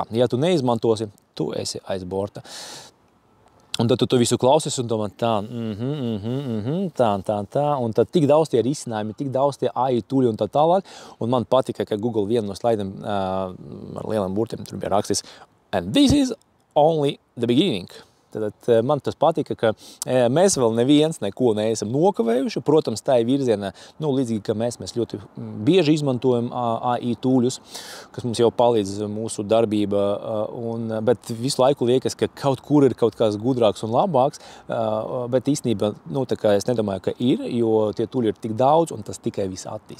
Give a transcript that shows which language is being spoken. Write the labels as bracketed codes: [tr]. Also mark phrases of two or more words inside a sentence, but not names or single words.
[lv] Ja tu neizmantosi, tu esi aiz borta. Un tad tu visu klausies un domā tā, un tad tik daudz tie risinājumi, tik daudz tie AI tūļi un tā tālāk. Un man patika, ka Google vienu no slaidiem ar lieliem burtiem tur bija rakstīts [en] "And this is only the beginning." [lv] Tad man tas patika, ka mēs vēl neviens neko neesam nokavējuši. Protams, tā ir virzienā, līdzīgi, ka mēs ļoti bieži izmantojam AI tūļus, kas mums jau palīdz mūsu darbība, bet visu laiku liekas, ka kaut kur ir kaut kas gudrāks un labāks, bet īstenībā, es nedomāju, ka ir, jo tie tūļi ir tik daudz un tas tikai viss attīstās.